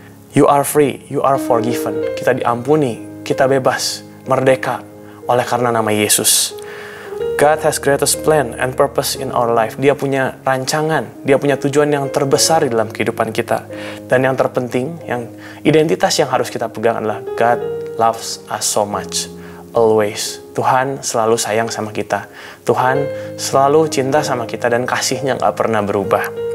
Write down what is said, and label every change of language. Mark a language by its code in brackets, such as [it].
[en] You are free, you are forgiven. [id] Kita diampuni, kita bebas, merdeka oleh karena nama Yesus. [en] God has greatest plan and purpose in our life. [id] Dia punya rancangan, Dia punya tujuan yang terbesar di dalam kehidupan kita. Dan yang terpenting, yang identitas yang harus kita pegang adalah [en] God loves us so much, always. [id] Tuhan selalu sayang sama kita. Tuhan selalu cinta sama kita dan kasih-Nya gak pernah berubah.